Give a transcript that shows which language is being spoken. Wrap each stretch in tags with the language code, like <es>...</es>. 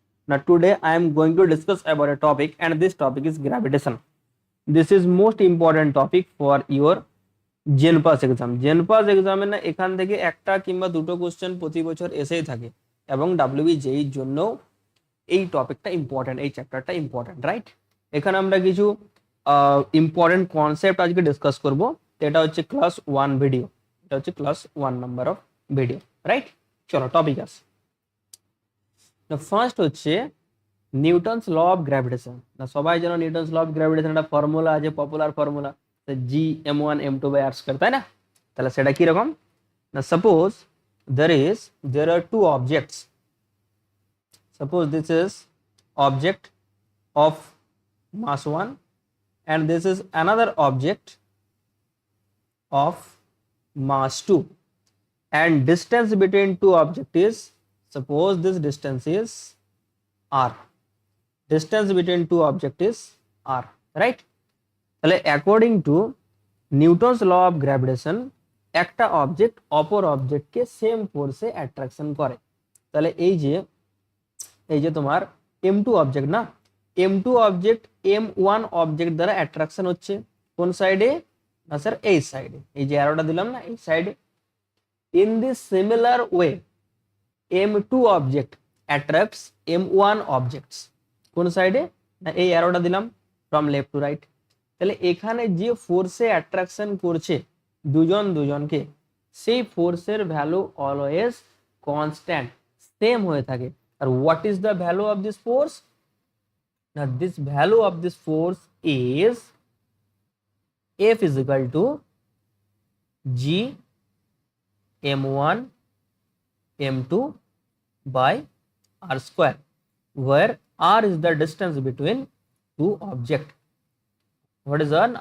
<en>Now today I am going to discuss about a topic and this topic is gravitation. This is most important topic for your জেনপাস exam.</en> <bn>জেনপাস এক্সামে না এখান থেকে একটা কিংবা দুটো question প্রতি বছর এসেই থাকে এবং ডাব্লিউবিজেইর জন্য এই টপিকটা ইম্পর্টেন্ট, এই চ্যাপ্টারটা ইম্পর্টেন্ট, রাইট? এখানে আমরা কিছু ইম্পর্টেন্ট কনসেপ্ট আজকে ডিসকাস করব। এটা হচ্ছে ক্লাস 1 ভিডিও, এটা হচ্ছে class 1 number of video, right? চলো টপিক আসে। ফার্স্ট হচ্ছে নিউটনস ল অফ গ্র্যাভিটেশন। না সবাই জানো নিউটনস ল অফ গ্র্যাভিটেশন একটা ফর্মুলা আছে, popular formula, G m1 m2 by r square, তাই না? তাহলে সেটা কি রকম না, suppose</bn> <en>there are two objects. Suppose this is object of mass 1 and this is another object of mass 2 and distance between two objects is, suppose this distance is r. Distance between two objects is r, right?</en> <bn>তাহলে according to Newton's law of gravitation একটা object অপর অবজেক্টকে same ফোর্সে attraction করে। তাহলে এই যে তোমার m2 object না, m2 object m1 object দ্বারা অ্যাট্রাকশন হচ্ছে কোন সাইডে না স্যার, এই সাইডে, এই যে অ্যারোটা দিলাম না, এই সাইডে।</bn> <en>in this similar way m2 object attracts m1 objects</en> <bn>কোন সাইডে না, এই অ্যারোটা দিলাম</bn> <en>From left to right.</en> <bn>তাহলে এখানে যে ফোর্সে অ্যাট্রাকশন করছে দুজনকে, সেই ফোর্সের ভ্যালু অলওয়েজ কনস্ট্যান্ট, সেম হয়ে থাকে।</bn> <en>আর what is the value of this force না, this value of this force is F is equal to G m1 m2 by r square, where r is the distance between two objects. What is r?</en>